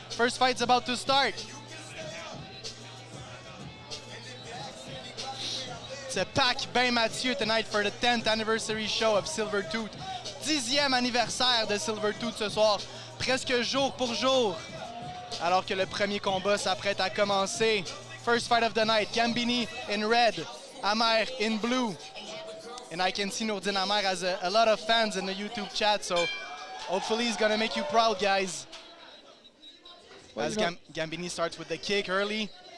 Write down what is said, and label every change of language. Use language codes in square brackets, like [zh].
[en] First fight's about to start. It's a packed Bain Mathieu tonight for the 10th anniversary show of Silvertooth. [fr] 10e anniversaire de Silvertooth ce soir, presque jour pour jour. Alors que le premier combat s'apprête à commencer. [en] First fight of the night, Gambini in red, Amer in blue. And I can see Noureddin Amer has a lot of fans in the YouTube chat, so hopefully he's gonna make you proud, guys. Well, as Gambini starts with the kick early.